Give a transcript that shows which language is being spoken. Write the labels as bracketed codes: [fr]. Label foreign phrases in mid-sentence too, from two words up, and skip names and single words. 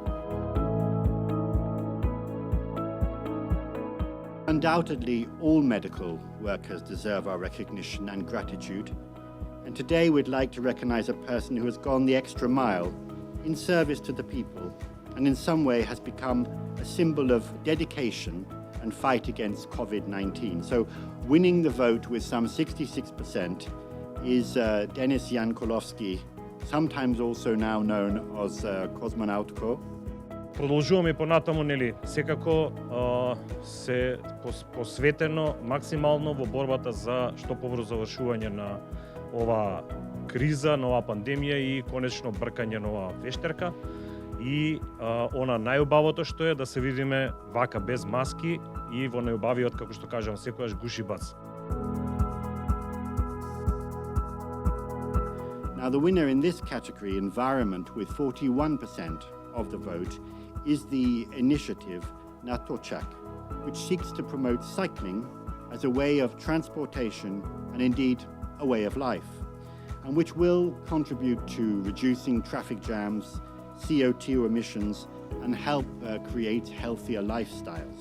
[en] Undoubtedly, all medical workers deserve our recognition and gratitude, and today we'd like to recognize a person who has gone the extra mile in service to the people and in some way has become a symbol of dedication and fight against COVID-19. So winning the vote with some 66% is Denis Jankulovski, sometimes also now known as Cosmonautko. [mk] Продолжуваме понатаму, секако се посветено максимално во борбата за што побрзо завршување на ова криза, на ова пандемија и конечно бркање на ова вештерка. И она најубавото што е да се видиме вака без маски и во најубавиот, како што кажам, секојаш гушибац. [en] Now the winner in this category, environment, with 41% of the vote, is the initiative Natocak, which seeks to promote cycling as a way of transportation and indeed a way of life, and which will contribute to reducing traffic jams, CO2 emissions, and help create healthier lifestyles.